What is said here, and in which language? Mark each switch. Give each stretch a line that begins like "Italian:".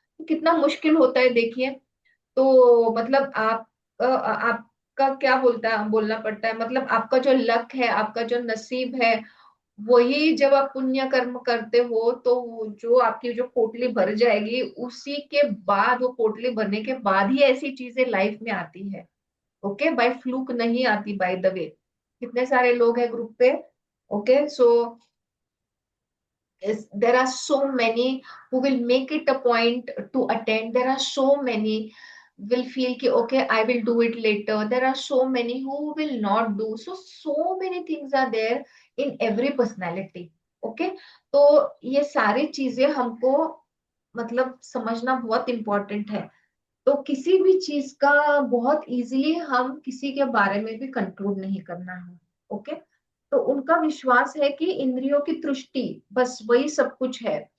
Hindi: कितना मुश्किल होता है देखिए। तो मतलब आपका क्या बोलना पड़ता है, मतलब आपका जो लक है, आपका जो नसीब है, वही जब आप पुण्य कर्म करते हो तो वो जो आपकी जो पोटली भर जाएगी, उसी के बाद वो पोटली भरने के बाद ही ऐसी चीजें लाइफ में आती है। ओके, बाय फ्लूक नहीं आती,
English: By the way.
Hindi: कितने सारे लोग हैं ग्रुप पे, okay.
English: So there are so many who will make it a point to attend. There are so many will feel ki okay I will do it later. There are so many who will not do. So many things are there in every personality, okay।
Hindi: तो ये सारी चीजें हमको मतलब समझना बहुत important है। तो किसी भी चीज का बहुत इजीली हम किसी के बारे में भी कंक्लूड नहीं करना है, ओके। तो उनका विश्वास है कि इंद्रियों की तुष्टि बस वही सब कुछ है।